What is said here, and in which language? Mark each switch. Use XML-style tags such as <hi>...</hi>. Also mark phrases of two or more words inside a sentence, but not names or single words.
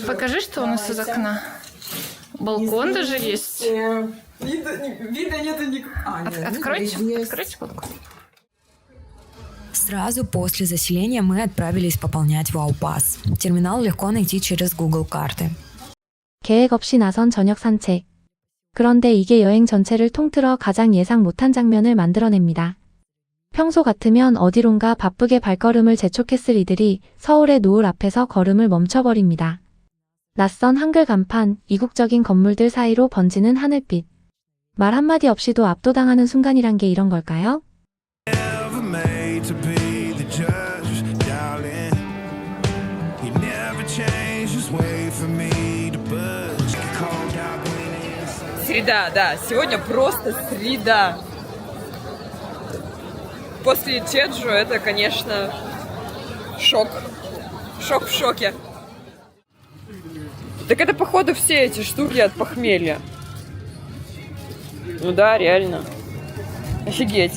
<ru>Покажи, что у нас из окна. Балкон даже есть. Вида нету никакого. Откройте, откройте балкон. Сразу после заселения мы отправились пополнять Вау-пас. Терминал легко найти через Google карты.</ru> <ko>계획 없이 나선 저녁 산책. 그런데 이게 여행 전체를 통틀어 가장 예상 못한 장면을 만들어냅니다. 평소 같으면 어디론가 바쁘게 발걸음을 재촉했을 이들이 서울의 노을 앞에서 걸음을 멈춰버립니다. 낯선 한글 간판, 이국적인 건물들 사이로 번지는 하늘빛. 말 한마디 없이도 압도당하는 순간이란 게 이런 걸까요?</ko> <en>Never made to be the judge, darling. He never changed his way for me to budge. Called out when it's</en> <ru>Среда, да. Сегодня просто среда. После Чеджу это, конечно, шок. Шок в шоке. Так это, походу, все эти штуки от похмелья. Ну да, реально. Офигеть.</ru>